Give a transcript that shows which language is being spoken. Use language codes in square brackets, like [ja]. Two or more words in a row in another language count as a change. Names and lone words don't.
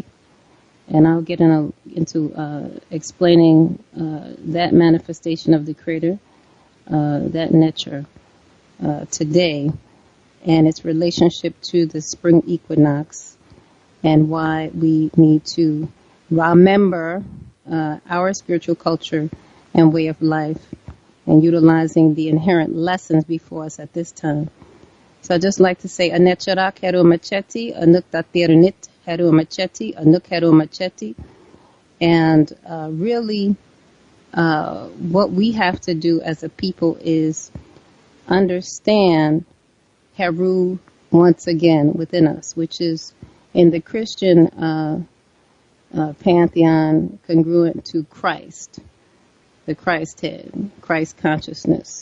[en] And I'll get into explaining that manifestation of the Creator, that nature, today, and its relationship to the spring equinox, and why we need to remember our spiritual culture and way of life, and utilizing the inherent lessons before us at this time. So I'd just like to say, [egy] Anecharak Heru Macheti, Anuk Tatirnit Heru Macheti, Anuk Heru Macheti. [en] And really, what we have to do as a people is understand Heru once again within us, which is in the Christian pantheon congruent to Christ, the Christ head, Christ consciousness.